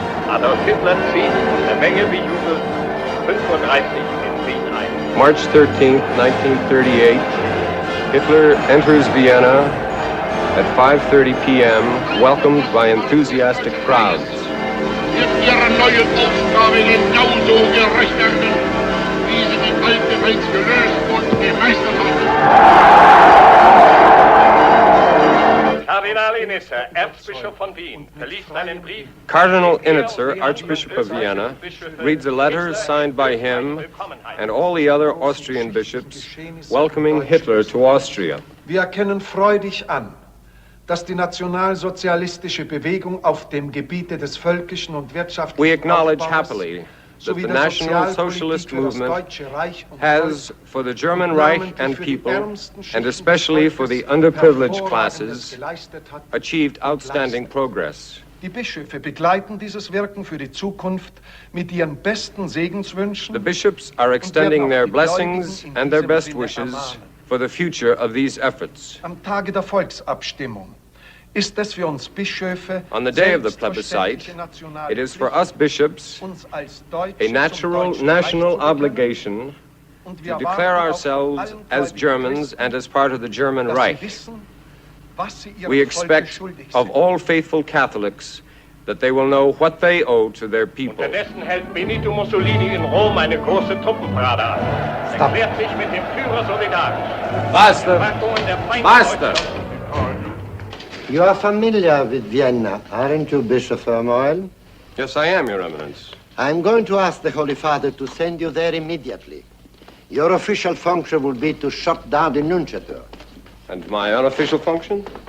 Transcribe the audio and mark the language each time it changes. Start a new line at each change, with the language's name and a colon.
German: Adolf Hitler zieht unter Menge bejubelt 35 in Wien ein.
English: March 13th, 1938, Hitler enters Vienna at 5:30 p.m., welcomed by enthusiastic crowds.
German: Mit ihrer neuen Aufgabe genauso gerecht werden, wie sie die alte bereits gelöst und gemeistert hat. Cardinal Initzer, Erzbischof von Wien, verliest einen Brief.
English: Cardinal Initzer, Archbishop of Vienna, reads a letter signed by him and all the other Austrian bishops welcoming Hitler to Austria.
German: Wir erkennen freudig an, dass die nationalsozialistische Bewegung auf dem Gebiete des völkischen und wirtschaftlichen
English: We acknowledge happily that the National Socialist movement has, for the German Reich and people, and especially for the underprivileged classes, achieved outstanding progress.
German: Die Bischöfe begleiten dieses Wirken für die Zukunft mit ihren besten Segenswünschen.
English: The bishops are extending their blessings and their best wishes for the future of these efforts.
German: Am Tage der Volksabstimmung ist es für uns Bischöfe,
English: on the day of the plebiscite, it is for us bishops a natural national obligation to declare ourselves as Germans and as part of the German Reich. We expect of all faithful Catholics that they will know what they owe to their people.
German: Unterdessen hält Benito Mussolini in Rom eine große Truppenparade an. Erklärt sich mit dem Führer solidarisch.
Italian: Basta!
English: You are familiar with Vienna, aren't you, Bishop Vermoil? Yes, I am, Your Eminence. I'm going to ask the Holy Father to send you there immediately. Your official function will be to shut down the nunciature. And my unofficial function?